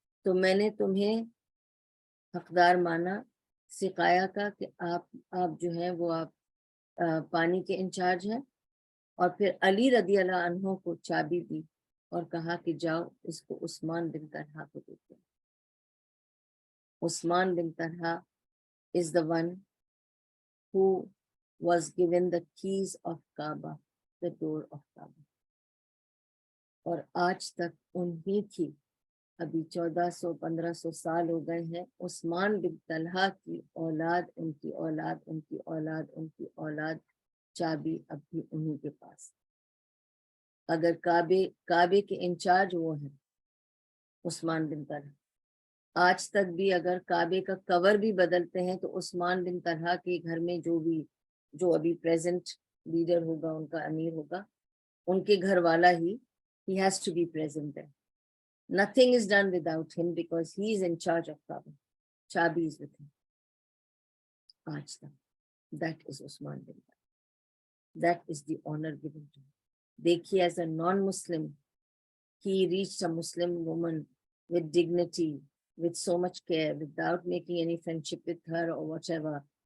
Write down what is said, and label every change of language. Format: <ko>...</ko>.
<ur>تو میں نے تمہیں حقدار مانا سقایا کا کہ آپ جو ہیں وہ آپ پانی کے انچارج ہیں. اور پھر علی رضی اللہ عنہ کو چابی دی اور کہا کہ جاؤ اس کو عثمان بن طلحہ کو دیتے. عثمان بن Talha</ur> <en>is the one who was given the keys of Kaaba, the door of Kaaba.</en> <ur>اور آج تک انہی کی, ابھی 1400-1500 سال ہو گئے ہیں, عثمان بن طلحہ کی اولاد, ان کی اولاد, ان کی اولاد, ان کی اولاد, چابی اب بھی انہی کے پاس. اگر کعبے کے انچارج وہ ہیں عثمان بن طلحہ, آج تک بھی اگر کعبے کا کور بھی بدلتے ہیں تو عثمان بن طلحہ کے گھر میں جو ابھی پریزنٹ لیڈر ہوگا, ان کا امیر ہوگا, ان کے گھر والا ہی,</ur> <en>he has to be present there. Nothing is done without him because he is in charge of Kaaba. Chabi is with him.</en> <ur>آج تک.</ur> <en>That is Usman bin Talha. That is the honor given to him. دیکھیے, as a non-Muslim, he reached a Muslim woman with dignity, with so much care, without making any friendship with her or whatever.</en>